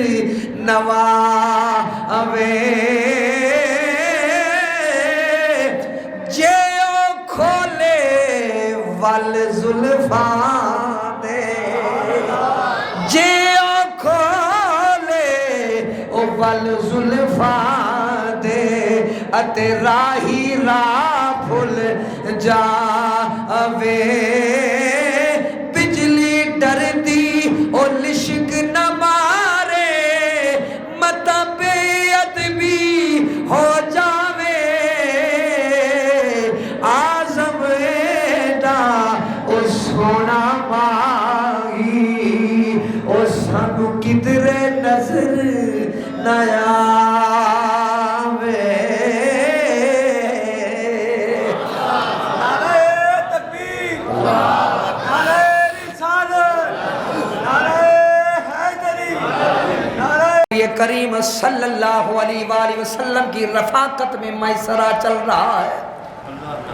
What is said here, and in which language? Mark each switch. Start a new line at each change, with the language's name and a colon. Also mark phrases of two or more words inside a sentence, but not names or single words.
Punjabi: نواوے جے او کھولے ول زلفاں دے جے او کھولے او ول زلفاں دے اتے راہی راہ پھل جاوے بجلی ڈردی او لشک نہ مارے متا بے ادبی ہو جاوے آزم ایڈا او سونا ماہی او سانو کدھر نظر نہ آوے۔
Urdu: یہ کریم صلی اللہ علیہ وآلہ وسلم کی رفاقت میں میسرہ چل رہا ہے۔